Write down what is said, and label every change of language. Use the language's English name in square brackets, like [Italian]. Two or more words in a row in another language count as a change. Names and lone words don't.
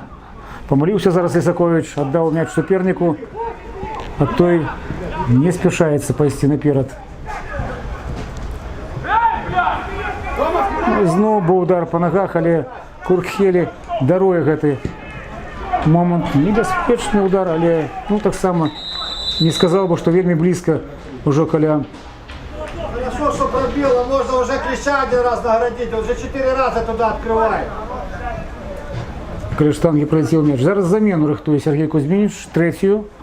[Belarusian] Памаліўся зараз Лісаковіч, аддаў мяч суперніку, а той не спяшаецца пайсці наперад. Зноў быў удар па нагах, але Куртхелі даруе гэты момант. Небяспечны удар, але ну таксама не сказаў бы, што вельмі блізка ўжо каля. [Russian] Хорошо, что пробило, можно уже клеща один раз наградить, он уже 4 раза туда открывает. [Belarusian] Каля штангі пролетел мяч. Зараз замену рыхтуе Сергей Кузьминич, третью.